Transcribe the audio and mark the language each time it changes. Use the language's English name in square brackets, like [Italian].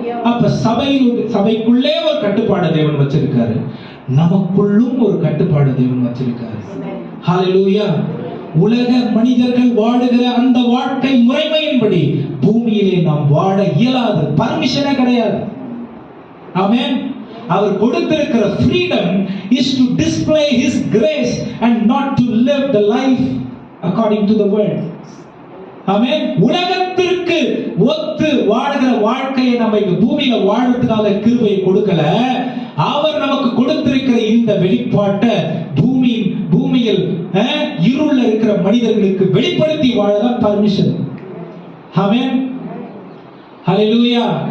[Tamil] அப்ப சபைக்குள்ளே ஒரு கட்டுப்பாடு தேவன் வச்சிருக்காரு, நமக்குள்ளும் ஒரு கட்டுப்பாடு தேவன் வச்சிருக்காரு. ஹல்லேலூயா. உலக மனிதர்கள் வாழுகிற அந்த வாழ்க்கை முறைமையின்படி பூமியிலே நாம் வாழ இயலாது, பர்மிஷனே கிடையாது. ஆமென். அவர் கொடுத்திருக்கிற [English] freedom is to display his grace and not to live the life according to the world. [Tamil] ஆமென். உலகத்திற்கு ஒத்து வாழ்கிற வாழ்க்கையை நம்ம இந்த பூமியில வாழ்றதுக்காக கிருபையை கொடுக்கல. அவர் நமக்கு கொடுத்திருக்கிற இந்த வெளிப்பாட்டை பூமியில் இருள்ல இருக்கிற மனிதர்களுக்கு வெளிப்படுத்தி வாழதான் பர்மிஷன். ஆமென். ஹல்லேலூயா.